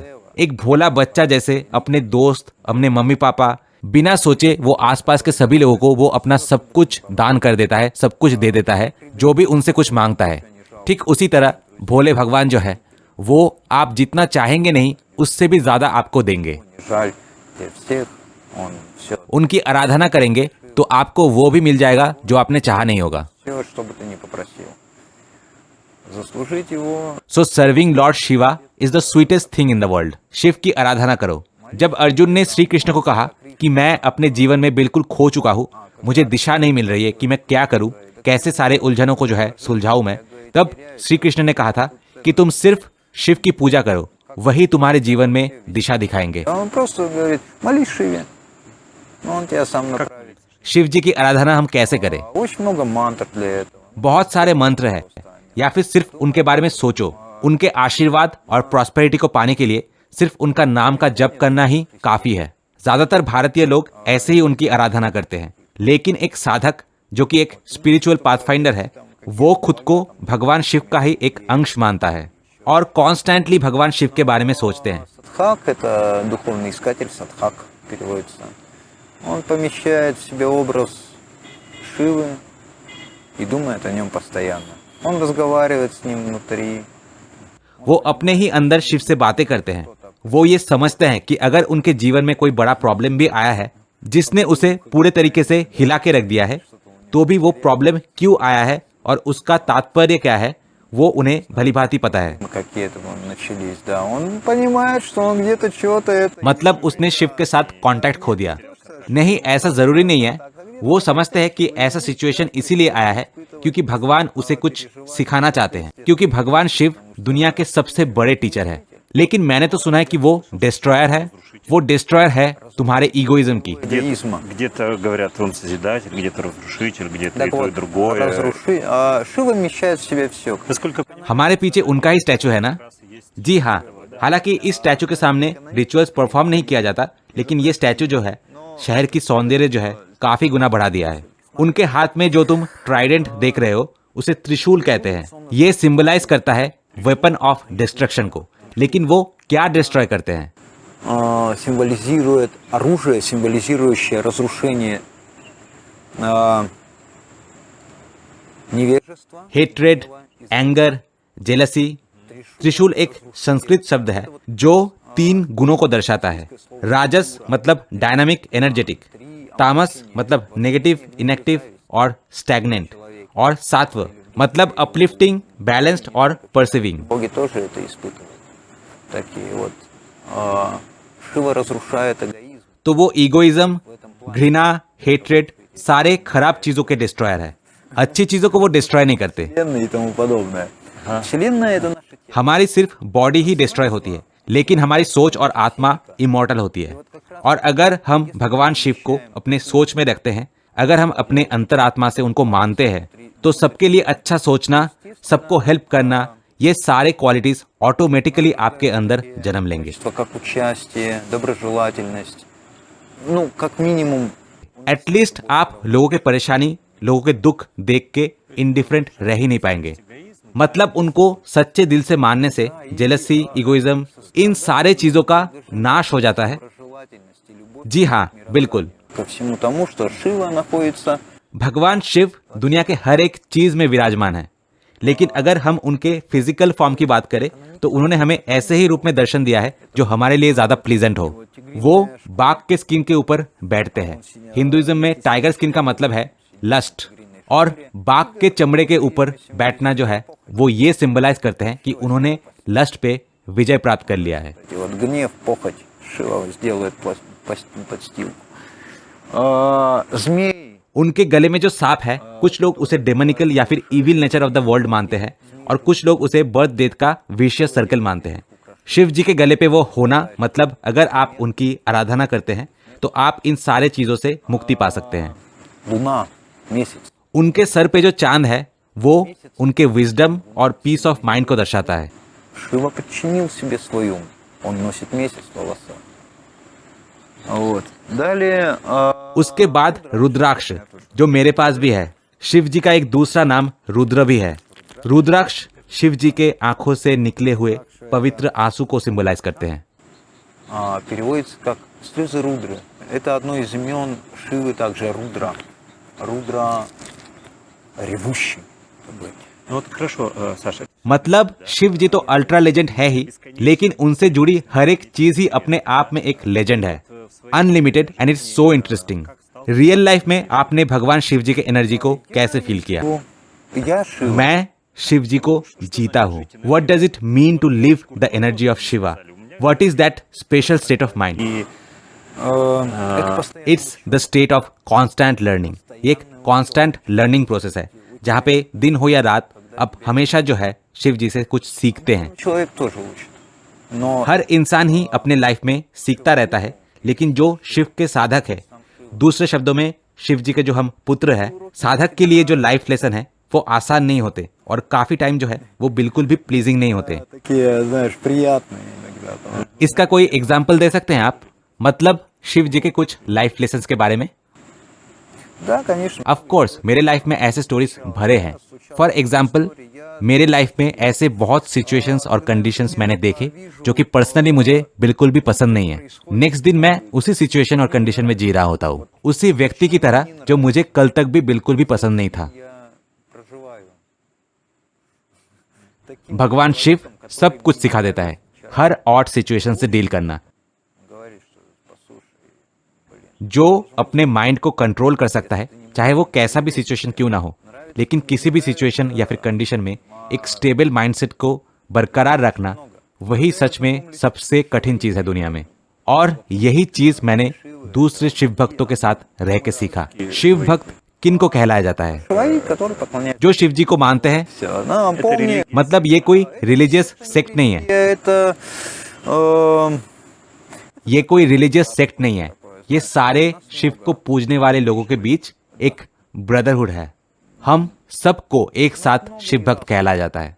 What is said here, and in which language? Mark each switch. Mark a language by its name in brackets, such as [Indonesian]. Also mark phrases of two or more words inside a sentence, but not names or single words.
[Hindi] एक भोला बच्चा जैसे अपने दोस्त, अपने मम्मी पापा, बिना सोचे वो आसपास के सभी लोगों को वो अपना सब कुछ दान कर देता है, सब कुछ दे देता है जो भी उनसे कुछ मांगता है। ठीक उसी तरह भोले भगवान जो है वो आप जितना चाहेंगे नहीं, उससे भी ज्यादा आपको देंगे। उनकी आराधना करेंगे तो आपको वो भी मिल जाएगा जो आपने चाहा नहीं होगा। [English] So serving Lord Shiva is the sweetest thing in the world. [Hindi] शिव की आराधना करो। जब अर्जुन ने श्री कृष्ण को कहा कि मैं अपने जीवन में बिल्कुल खो चुका हूँ, मुझे दिशा नहीं मिल रही है कि मैं क्या करूँ, कैसे सारे उलझनों को जो है सुलझाऊं मैं, तब श्री कृष्ण ने कहा था कि तुम सिर्फ शिव की पूजा करो, वही तुम्हारे जीवन में दिशा दिखाएंगे। [Russian] Он просто говорит, молись Шиве, он тебя сам направит. [Hindi] शिव जी की आराधना हम कैसे करें? [Russian] Очень много мантр для этого. [Hindi] बहुत सारे मंत्र हैं, या फिर सिर्फ उनके बारे में सोचो। उनके आशीर्वाद और प्रॉस्पेरिटी को पाने के लिए सिर्फ उनका नाम का जप करना ही काफी है। ज्यादातर भारतीय लोग ऐसे ही उनकी आराधना करते हैं, लेकिन एक साधक जो कि एक [English] spiritual pathfinder [Hindi] है, वो खुद को भगवान शिव का ही एक अंश मानता है और कॉन्स्टेंटली भगवान शिव के बारे में सोचते हैं। [Russian] Садхак – это духовный искатель, садхак переводится. Он помещает в себе образ Шивы и думает о нем постоянно. Он разговаривает с ним внутри. [Hindi] वो अपने ही अंदर शिव से बातें करते हैं। वो ये समझते हैं कि अगर उनके जीवन में कोई बड़ा प्रॉब्लम भी आया है जिसने उसे पूरे तरीके से हिला के रख दिया है, तो भी वो प्रॉब्लम क्यों आया है और उसका तात्पर्य क्या है, वो उन्हें भलीभांति पता है। [Russian] Какие-то начались, да. Он понимает, что он где-то что-то это. [Hindi] मतलब उसने शिव के साथ कांटेक्ट खो दिया। नहीं, ऐसा जरूरी नहीं है। वो समझते हैं कि ऐसा सिचुएशन इसीलिए आया है क्योंकि भगवान उसे कुछ सिखाना चाहते हैं, क्योंकि भगवान शिव दुनिया के सबसे बड़े टीचर है। लेकिन मैंने तो सुना है कि वो डिस्ट्रॉयर है। वो डिस्ट्रॉयर है तुम्हारे ईगोइज्म की। [Russian] Эгоизма. Где-то говорят, он созидатель, где-то разрушитель, где-то Так и то, и вот, другое. Шива вмещает в себя все. Насколько [Hindi] हमारे पीछे उनका ही स्टैचू है ना? जी हाँ। हालांकि इस स्टैचू के सामने [English] rituals perform [Hindi] नहीं किया जाता, लेकिन ये स्टैचू जो है शहर की सौंदर्य जो है काफी गुना बढ़ा दिया है। उनके हाथ में जो तुम ट्राइडेंट देख रहे हो उसे त्रिशूल कहते हैं। ये सिंबलाइज करता है [English] weapon of destruction [Hindi] को। लेकिन वो क्या डिस्ट्रॉय करते हैं? [Russian] Символизирует оружие, символизирующее разрушение невежества. [English] hatred, anger, jealousy. [Hindi] त्रिशूल एक संस्कृत शब्द है जो 3 गुणों को दर्शाता है। राजस मतलब [English] dynamic energetic, [Hindi] तामस मतलब [English] negative inactive [Hindi] और स्टैग्नेंट, और सात्व मतलब [English] uplifting, balanced [Hindi] और परसिविंग। [Russian] Боги тоже это испытывают. Такие вот. Шива разрушает эгоизм. [Hindi] तो वो ईगोइज्म, घृणा, हेट्रेड सारे खराब चीजों के डिस्ट्रॉयर है। अच्छी चीजों को वो डिस्ट्रॉय नहीं करते। [Russian] Вселенная и тому подобное. Вселенная это наше тело. [Hindi] हमारी सिर्फ बॉडी ही डिस्ट्रॉय होती है, लेकिन हमारी सोच और आत्मा इमॉर्टल होती है। और अगर हम भगवान शिव को अपने सोच में रखते हैं, अगर हम अपने अंतरात्मा से उनको मानते हैं, तो सबके लिए अच्छा सोचना, सबको हेल्प करना, ये सारे क्वालिटीज ऑटोमेटिकली आपके अंदर जन्म लेंगे। [Russian] Как участие, доброжелательность. Ну, как минимум. एटलीस्ट आप लोगों के परेशानी, लोगों के दुख देख के इनडिफरेंट रह ही नहीं पाएंगे। मतलब उनको सच्चे दिल से मानने से जेलसी, इगोइज्म, इन सारे चीजों का नाश हो जाता है। Доброжелательность и любовь [Hindi] जी हाँ, बिल्कुल। [Russian] ко всему тому, что Шива находится. [Hindi] भगवान शिव दुनिया के हर एक चीज में विराजमान है। लेकिन अगर हम उनके [English] physical form [Hindi] की बात करें तो उन्होंने हमें ऐसे ही रूप में दर्शन दिया है जो हमारे लिए ज्यादा प्लीजेंट हो। वो बाघ के स्किन के ऊपर बैठते हैं। हिंदुइज्म में [English] tiger skin [Hindi] का मतलब है लस्ट, और बाघ के चमड़े के ऊपर बैठना जो है वो ये सिंबलाइज करते हैं कि उन्होंने लस्ट पे विजय प्राप्त कर लिया है। [Russian] И вот гнев, похоть, Шива сделает подстилку. Змей. [Hindi] उनके गले में जो सांप है, कुछ लोग उसे डेमोनिकल या फिर [English] evil nature of the world [Hindi] मानते हैं, और कुछ लोग उसे [English] birth death [Hindi] का [English] vicious circle [Hindi] मानते हैं। शिव जी के गले पे वो होना मतलब अगर आप उनकी आराधना करते हैं तो आप इन सारे चीजों से मुक्ति पा सकते हैं। [Russian] Луна, месяц. [Hindi] उनके सर पे जो चांद है वो उनके विजडम और [English] peace of mind [Hindi] को दर्शाता है। [Russian] Шива подчинил себе свой ум. Он носит месяц в волосах. Вот. Далее [Hindi] उसके बाद रुद्राक्ष, जो मेरे पास भी है। शिव जी का एक दूसरा नाम रुद्र भी है। रुद्राक्ष शिव जी के आंखों से निकले हुए पवित्र आंसू को सिंबलाइज करते हैं। [Russian] переводится как слезы Рудры. Это одно из имен Шивы, также Рудра. Рудра ревущий. как бы. Ну вот хорошо, Саша. [Hindi] मतलब शिव जी तो [English] ultra legend [Hindi] है ही, लेकिन उनसे जुड़ी हर एक चीज ही अपने आप में एक लेजेंड है, [English] unlimited, and it's so interesting. real life [Hindi] में आपने भगवान शिव जी के एनर्जी को कैसे फील किया? [Russian] Я Шива. [Hindi] मैं शिव जी को जीता हूँ। [English] What does it mean to live the energy of Shiva? What is that special state of mind? [Russian] И Это постоянно. [English] It's the state of constant learning. [Hindi] एक [English] constant learning process [Hindi] है जहाँ पे दिन हो या रात, अब हमेशा जो है शिव जी से कुछ सीखते हैं। [Russian] Человек тоже учит. Но [Hindi] हर इंसान ही अपने लाइफ में सीखता रहता है, लेकिन जो शिव के साधक है, दूसरे शब्दों में शिव जी के जो हम पुत्र हैं, साधक के लिए जो [English] life lesson [Hindi] है वो आसान नहीं होते और काफी टाइम जो है वो बिल्कुल भी प्लीजिंग नहीं होते। [Russian] такие, знаешь, приятные иногда. Там. [Hindi] इसका कोई एग्जाम्पल दे सकते हैं आप, मतलब शिव जी के कुछ [English] life lessons [Hindi] के बारे में? [Russian] Да, конечно. [English] of course [Hindi] मेरे लाइफ में ऐसे स्टोरीज भरे हैं। [English] for example [Hindi] मेरे लाइफ में ऐसे बहुत सिचुएशंस और कंडीशंस मैंने देखे जो कि पर्सनली मुझे बिल्कुल भी पसंद नहीं है। नेक्स्ट दिन मैं उसी सिचुएशन और कंडीशन में जी रहा होता हूँ, उसी व्यक्ति की तरह जो मुझे कल तक भी बिल्कुल भी पसंद नहीं था। [Russian] Я проживаю. Таким [Hindi] भगवान शिव [Russian] человеком, [Hindi] सब [Russian] который [Hindi] कुछ सिखा देता है, हर [English] odd situation [Hindi] से डील करना। [Russian] говорит, что послушай, [Hindi] जो अपने माइंड को कंट्रोल कर सकता है, चाहे वो कैसा भी सिचुएशन क्यों ना हो, लेकिन किसी भी सिचुएशन या फिर कंडीशन में एक [English] stable mindset [Hindi] को बरकरार रखना, वही सच में सबसे कठिन चीज है दुनिया में। और यही चीज मैंने दूसरे शिव भक्तों के साथ रह के सीखा। शिव भक्त किन को कहलाया जाता है? [Russian] человек, который поклоняется. [Hindi] जो शिव जी को मानते हैं। [Russian] Всё. На, помни, [Hindi] मतलब ये कोई [English] religious sect [Hindi] नहीं है, [Russian] это [Hindi] ये कोई [English] religious sect [Hindi] नहीं है, ये सारे शिव को पूजने वाले लोगों के बीच एक ब्रदरहुड है। हम सबको एक साथ शिव भक्त कहलाया जाता है।